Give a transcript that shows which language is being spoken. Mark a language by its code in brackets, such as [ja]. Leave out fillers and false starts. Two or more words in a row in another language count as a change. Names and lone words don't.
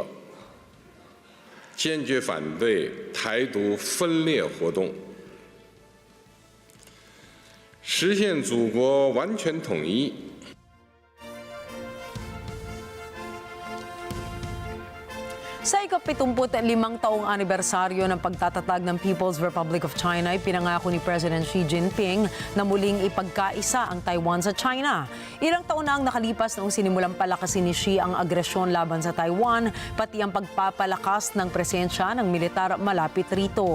[zh] 坚决反对台独分裂活动，实现祖国完全统一。 [tl] Sa ika-75 taong anibersaryo ng pagtatatag ng People's Republic of China, pinangako ni President Xi Jinping na muling ipagkaisa ang Taiwan sa China. Ilang taon na ang nakalipas noong sinimulang palakasin ni Xi ang agresyon laban sa Taiwan, pati ang pagpapalakas ng presensya ng militar malapit rito.